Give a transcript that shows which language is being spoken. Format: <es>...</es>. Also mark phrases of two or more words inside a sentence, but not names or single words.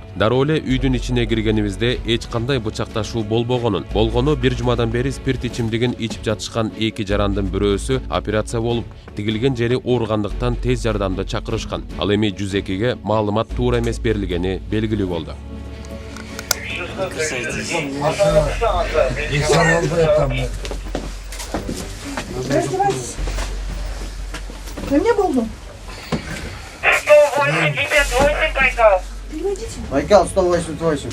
<ky>Дароо эле үйдүн ичине киргенибизде эч кандай бычакташуу болгону бир жумадан бери спирт ичимдигин ичип жатышкан 2 жарандын бирөөсү операция болуп, тигилген жери ооругандыктан тез жардамды чакырышкан. Ал эми 102ге маалымат туура эмес берилгени белгилүү болду.</ky> <ru>Раздевайтесь. Вы мне болды? 108, тебе 8 Байкал. Переводите. Байкал 188.</ru>